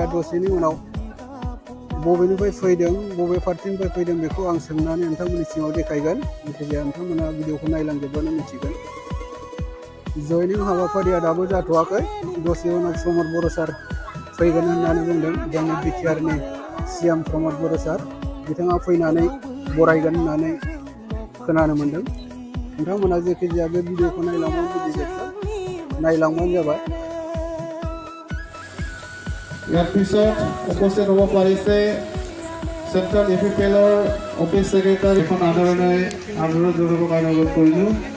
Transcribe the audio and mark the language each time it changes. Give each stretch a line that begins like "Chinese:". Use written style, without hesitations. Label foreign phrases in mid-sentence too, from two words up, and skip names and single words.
Bodo: दसेनि उनाव बबेनिफ्राय फैदों बबे पार्टिनिफ्राय फैदों बेखौ आं सोंनानै नोंथांमोननि सिगाङाव देखायगोन जेखिजाया नोंथांमोना भिडिअखौ नायलांजोबबानो मिथिगोन जयनिं हाबाफारिया दाबो जाथ'वाखै दसे उनाव प्रमद बर' सार फैगोन होननानै बुंदों जोंनि बिटिआरनि सिएम प्रमद बर' सार बिथाङा फैनानै बरायगोन होननानै खोनानो मोनदों नोंथांमोना जेखिजाया बे भिडिअखौ नायलांबानो बुजिजोबगोन नायलांबानो जाबाय
Assamese: ইয়াৰ পিছত উপস্থিত হ'ব পাৰিছে চেণ্ট্ৰেল ইউপিপিএলৰ
English: office secretary
Assamese: এখন আন্দোলন জনাবৰ কাৰণে অনুৰোধ কৰিলোঁ